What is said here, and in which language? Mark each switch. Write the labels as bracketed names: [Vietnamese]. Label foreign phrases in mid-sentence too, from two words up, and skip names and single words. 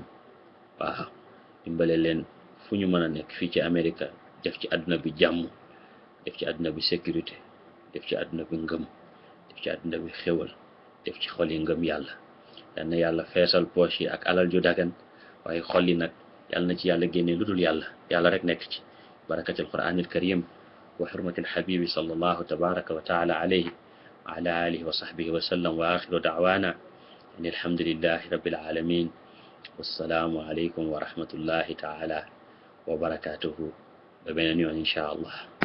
[Wolof] waaw dimbale leen fu ñu mën a nekk fii ci Amérique, def ci àdduna bi jàmm, def ci àdduna bi sécurité, def ci àdduna bi ngëm, def ci àdduna bi xéwal, def ci xol yi ngëm yàlla. yal na yàlla feesal poche yi ak alal ju dagan, waaye xol yi nag yal na ci yàlla génne lu dul yàlla rek nekk ci. [Arabic] بركة القرآن الكريم وحرمة الحبيب صلى الله تبارك وتعالى عليه وعلى آله وصحبه وسلم. وآخر دعوانا أن الحمد لله رب العالمين. والسلام عليكم ورحمة الله تعالى وبركاته. [Wolof] ba beneen yoon [Arabic] إن شاء الله.